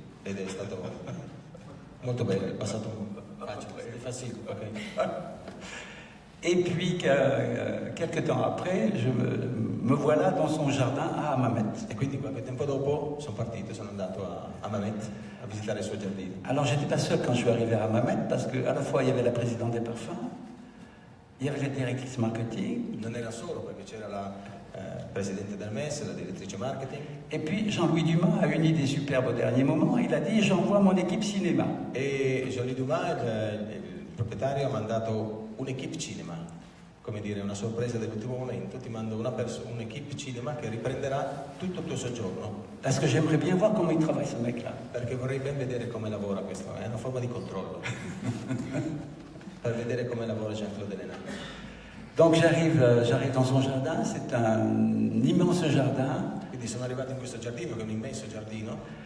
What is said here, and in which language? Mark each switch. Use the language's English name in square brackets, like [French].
[Italian] Ed è stato molto bello, è passato È facile, ok. [French] Et puis, quelques temps après, je me voilà dans son jardin à Hammamet. [Italian] E quindi qualche tempo dopo sono andato a Hammamet a visitare il suo giardino. [French] Alors, j'étais pas seul quand je suis arrivé à Hammamet, parce qu'à la fois, il y avait la présidente des parfums, il y avait la directrice marketing. [Italian] Non era solo perché c'era la presidente del MES, la direttrice marketing. [French] Et puis, Jean-Louis Dumas a une idée superbe au dernier moment, il a dit, j'envoie mon équipe cinéma. [Italian] E Jean-Louis Dumas, il proprietario, ha mandato un'equipe cinema, come dire, una sorpresa dell'ultimo momento, ti mando un'equipe cinema che riprenderà tutto il tuo soggiorno. [French] Parce que j'aimerais bien voir comment il travaille ce mec-là. [Italian] Perché vorrei ben vedere come lavora questo, è una forma di controllo. Per vedere come lavora Jean-Claude Ellena. [French] Donc j'arrive dans son jardin, c'est un immense jardin. [Italian] Quindi sono arrivato in questo giardino, che è un immenso giardino.